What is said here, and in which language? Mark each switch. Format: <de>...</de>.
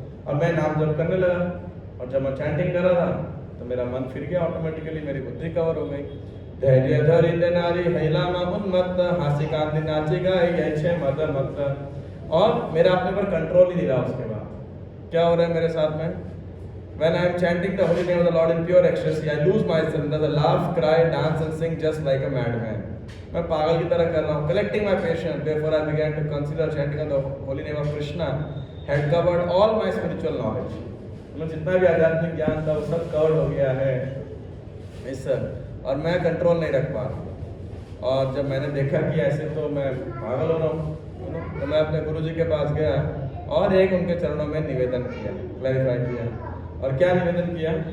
<hi>और मैं नाम जप करने लगा, और जब मैं चैंटिंग कर रहा था तो मेरा मन फिर गया, ऑटोमेटिकली मेरी बुद्धि कवर हो गई।</hi> <bn>धैर्य धरिते नारी हैला उन्मत्त हासी कांति नाची गाई ऐसे मत मत।</bn> <hi>और मेरा अपने पर कंट्रोल ही नहीं रहा। उसके बाद क्या हो रहा है मेरे साथ में?</hi> <en>When I am chanting the holy name of the Lord in pure ecstasy, I lose myself. There's a laugh, cry, dance and sing just like a madman.</en> <hi>मैं पागल की तरह कर रहा हूँ,</hi> <en>collecting my patience. Therefore I began to consider chanting of the holy name of Krishna had covered all my spiritual knowledge.</en> <hi>मतलब जितना भी आध्यात्मिक ज्ञान था वो सब कवर्ड हो गया है इस, और मैं कंट्रोल नहीं रख पा रहा। और जब मैंने देखा कि ऐसे तो मैं पागल हो रहा हूँ, तो मैं अपने गुरुजी के पास गया और एक उनके चरणों में निवेदन किया, क्लैरिफाई किया। और क्या निवेदन किया?</hi>